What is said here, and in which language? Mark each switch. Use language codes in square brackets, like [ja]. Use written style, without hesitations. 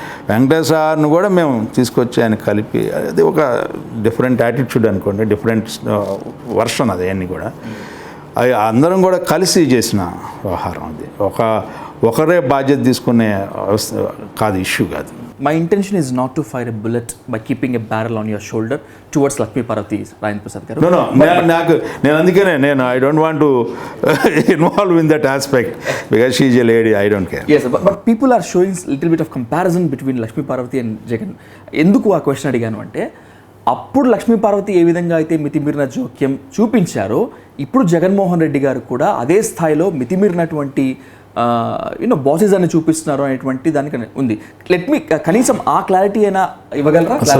[te] వెంకట సార్ను కూడా మేము తీసుకొచ్చి ఆయన కలిపి, అది ఒక డిఫరెంట్ యాటిట్యూడ్ అనుకోండి, డిఫరెంట్ వర్షన్ అది అన్నీ కూడా. అది అందరం కూడా కలిసి చేసిన వ్యవహారం. అది ఒకరే బాధ్యత తీసుకునే కాదు, ఇష్యూ కాదు. [en] My intention is not to fire a bullet by keeping a barrel on your shoulder towards Lakshmi Parvati, Rajendra Prasad garu. No, [te] నేను అందుకనే [en] I don't want to involve in that aspect because she is a lady, I don't care. Yes, but people are showing little bit of comparison between Lakshmi Parvati and Jagan. [te] ఎందుకు ఆ question అడిగాను అంటే, అప్పుడు లక్ష్మీ పార్వతి ఏ విధంగా అయితే మితిమీరిన జోక్యం చూపించారో, ఇప్పుడు జగన్మోహన్ రెడ్డి గారు కూడా అదే స్థాయిలో మితిమీరినటువంటి బాసెస్ అని చూపిస్తున్నారు అనేటువంటి దానికి ఉంది. [en] let me [te] కనీసం ఆ క్లారిటీ అయినా ఇవ్వగలరా?